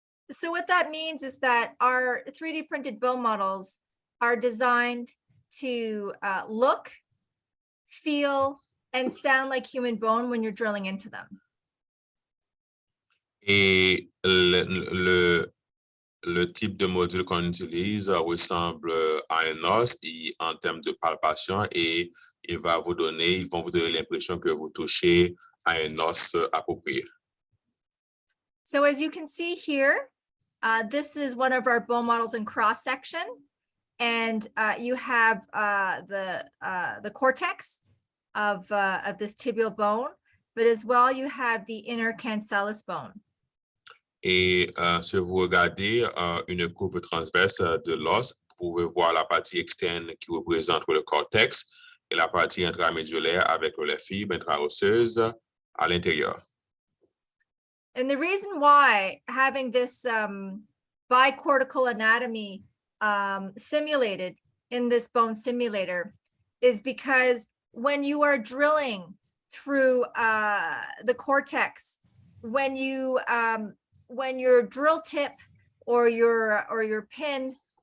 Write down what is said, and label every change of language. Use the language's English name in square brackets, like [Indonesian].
[English] So what that means is that our 3D printed bone models are designed to look, feel, and sound like human bone when you're drilling into them. [French] Et le type de module qu'on utilise ressemble à un os en termes de palpation et ils vont vous donner l'impression que vous touchez à un os approprié. [English] So as you can see here, this is one of our bone models in cross section, and you have the cortex of this tibial bone, but as well you have the inner cancellous bone. [French] Et si vous regardez une courbe transverse de l'os, vous pouvez voir la partie externe qui représente le cortex et la partie intramédulaire avec les fibres intraosseuses à l'intérieur. [English] And the reason why having this bicortical anatomy simulated in this bone simulator is because when you are drilling through the cortex, when your drill tip or your pin